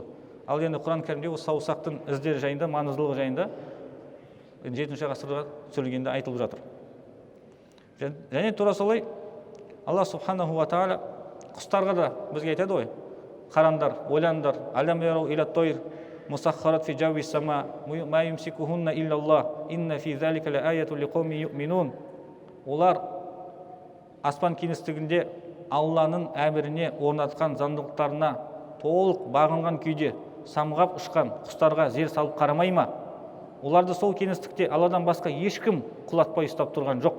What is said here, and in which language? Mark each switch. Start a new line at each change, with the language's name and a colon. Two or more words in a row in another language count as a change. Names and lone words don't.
Kazakh: Ал енді Құран кәрімде осы саусақтың іздері жайында, маңыздылығы жайында 7 ғасырға түсірілгенде айтылып жатыр. Және тура солай
Arabic: الله سبحانه وتعالى
Kazakh: құстарға да бізге айтады ғой: қараңдар, ойлаңдар,
Arabic: ألم يروا إلى الطير مسخرات في جو السماء ما يمسكهن إلا الله إن في ذلك لآيات لقوم يؤمنون.
Kazakh: Олар аспан кеңістігінде Алланың әміріне орнатқан заңдылықтарына толық бағынған күйде самғап ұшқан құстарға зер салып қарамай ма? Оларды сол кеңістікте Алладан басқа ешкім құлатпай ұстап тұрған жоқ.